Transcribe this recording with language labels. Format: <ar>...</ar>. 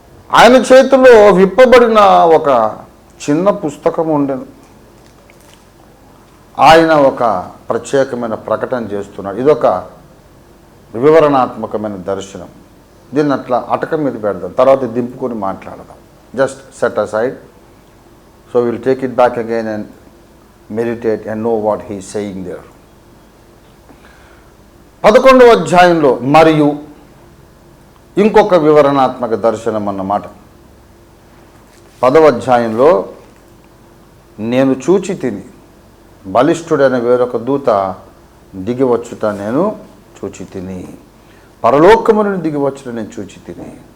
<te>ఆయన చేతిలో విప్పబడిన ఒక చిన్న పుస్తకం ఉండెను. ఆయన ఒక ప్రత్యేకమైన ప్రకటన చేస్తున్నాడు. ఇదొక వివరణాత్మకమైన దర్శనం. దీన్ని అట్లా అటక మీద పెడదాం, తర్వాత దింపుకొని మాట్లాడదాం.</te> <en>Just set aside. So we'll take it back again and meditate and know what he is saying there.</en> <te>11వ అధ్యాయంలో మరియు ఇంకొక వివరణాత్మక దర్శనం అన్నమాట. 10వ అధ్యాయంలో నేను చూచి తిని బలిష్ఠుడైన వేరొక దూత దిగివచ్చుట నేను చూచి తిని, పరలోకము నుండి దిగివచ్చుట నేను చూచి తిని.</te>